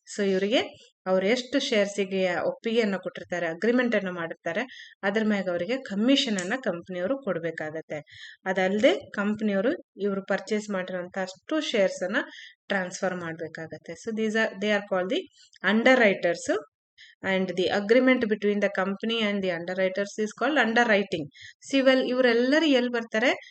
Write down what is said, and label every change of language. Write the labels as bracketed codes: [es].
[kn] So ಇವರಿಗೆ ಅವ್ರು ಎಷ್ಟು ಶೇರ್ಸಿಗೆ ಒಪ್ಪಿಗೆಯನ್ನು ಕೊಟ್ಟಿರ್ತಾರೆ, ಅಗ್ರಿಮೆಂಟನ್ನು ಮಾಡಿರ್ತಾರೆ, ಅದ್ರ ಮ್ಯಾಗ ಅವರಿಗೆ ಕಮಿಷನನ್ನು ಕಂಪ್ನಿಯವರು ಕೊಡಬೇಕಾಗತ್ತೆ. ಅದಲ್ಲದೆ ಕಂಪ್ನಿಯವರು ಇವರು ಪರ್ಚೇಸ್ ಮಾಡಿರೋಂಥ ಅಷ್ಟು ಶೇರ್ಸನ್ನು ಟ್ರಾನ್ಸ್ಫರ್ ಮಾಡಬೇಕಾಗತ್ತೆ. [en] So they are called the underwriters. and the agreement between the company and the underwriters is called underwriting. See, well, [kn] ಇವರೆಲ್ಲರೂ ಎಲ್ಲಿ ಬರ್ತಾರೆ?